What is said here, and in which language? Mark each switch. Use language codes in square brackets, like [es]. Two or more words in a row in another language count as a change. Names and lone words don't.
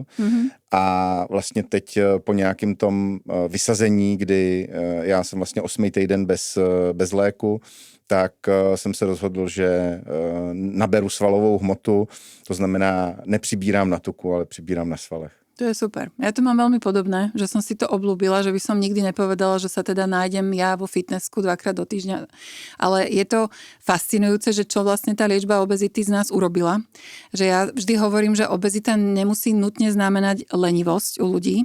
[cs] A vlastně teď po nějakém tom vysazení, kdy já jsem vlastně 8. týden bez léku, tak jsem se rozhodl, že naberu svalovou hmotu, to znamená, nepřibírám na tuku, ale přibírám na svalech. To je super. [sk] Ja to mám veľmi podobné, že som si to obľúbila, že by som nikdy nepovedala, že sa teda nájdem ja vo fitnessku 2-krát do týždňa. Ale je to fascinujúce, že čo vlastne tá liečba obezity z nás urobila. Že ja vždy hovorím, že obezita nemusí nutne znamenať lenivosť u ľudí.